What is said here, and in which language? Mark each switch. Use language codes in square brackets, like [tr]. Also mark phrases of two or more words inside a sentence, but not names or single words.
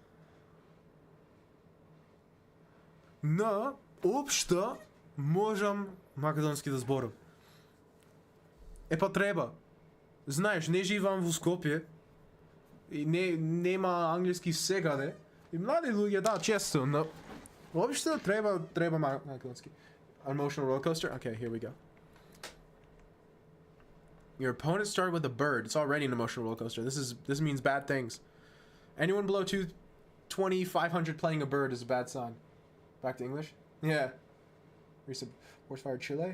[mk] Но, општо, можам македонски да зборам. Па треба. Знаеш, не живам во Скопје и нема англиски секаде. И млади луѓе, да, често, но воопшто треба македонски. [en] Emotional roller coaster? Okay, here we go. Your opponent started with a bird. It's already an emotional roller coaster. This means bad things. Anyone below 2,500 playing a bird is a bad sign. Back to English? Yeah. You said Horse-Fire Chile?